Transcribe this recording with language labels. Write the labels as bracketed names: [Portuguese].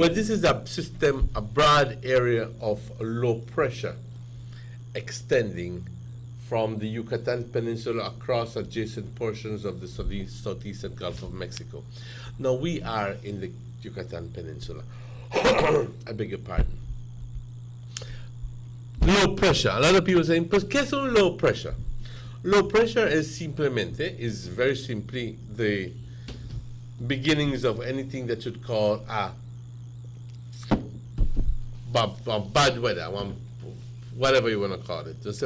[English] Well, this is a broad area of low pressure extending from the Yucatan Peninsula across adjacent portions of the southeastern Gulf of Mexico. Now, we are in the Yucatan Peninsula. I beg your pardon. Low pressure. A lot of people saying, [Spanish] pues, ¿qué es un [English] low pressure? Low pressure is very simply the beginnings of anything that you'd call a bad weather, whatever you want to call it.